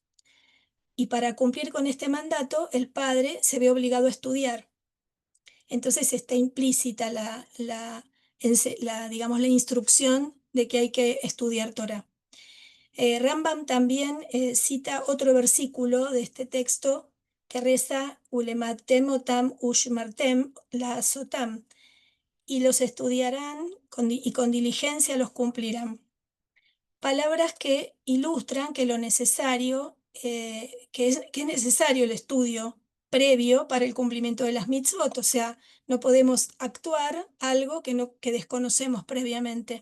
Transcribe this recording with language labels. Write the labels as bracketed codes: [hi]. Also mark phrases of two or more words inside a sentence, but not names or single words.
[es] Y para cumplir con este mandato, el padre se ve obligado a estudiar. Entonces está implícita digamos, la instrucción de que hay que estudiar Torah. Rambam también cita otro versículo de este texto que reza [he] ולמדתם אתם ושמרתם לעשתם, [es] y los estudiarán y con diligencia los cumplirán. Palabras que ilustran que lo necesario, que es necesario el estudio previo para el cumplimiento de las mitzvot, o sea, no podemos actuar algo que desconocemos previamente.